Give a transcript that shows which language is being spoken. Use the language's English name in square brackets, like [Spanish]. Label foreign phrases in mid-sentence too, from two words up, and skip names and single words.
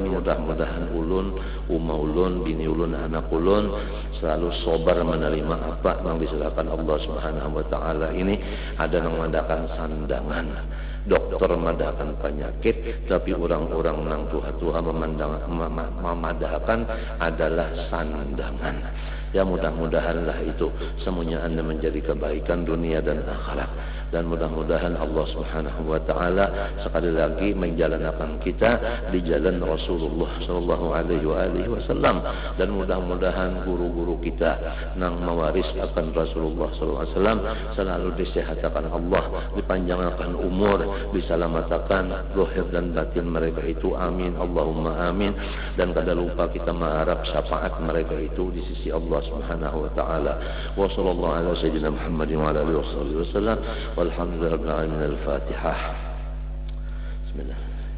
[Banjar] Mudah-mudahan ulun, umma ulun, bini ulun, anak ulun selalu sabar menerima apa yang diserahkan Allah [Arabic] سبحانه وتعالى [Banjar] ini. Ada yang mengadakan sandangan, dokter memadahkan penyakit, tapi orang-orang nang tuha-tuha memadahkan adalah sandangan. Ya mudah-mudahanlah itu semuanya Anda menjadi kebaikan dunia dan akhirat. Dan mudah-mudahan Allah [Arabic] سبحانه وتعالى [Banjar] sekali lagi menjalankan kita di jalan Rasulullah [Arabic] صلى الله عليه وسلم. [Banjar] Dan mudah-mudahan guru-guru kita nang mewaris akan Rasulullah [Arabic] صلى الله عليه وسلم [Banjar] selalu disehatkan Allah, dipanjangkan umur, diselamatkan zahir dan batin mereka itu. [Arabic] آمين اللهم آمين. [Banjar] Dan kada lupa kita mengharap syafaat mereka itu di sisi Allah [Arabic] سبحانه وتعالى. وصلى الله على سيدنا محمد وعلى آله وسلم. والحمد لله رب العالمين. [Banjar] Al-Fatihah. Bismillah.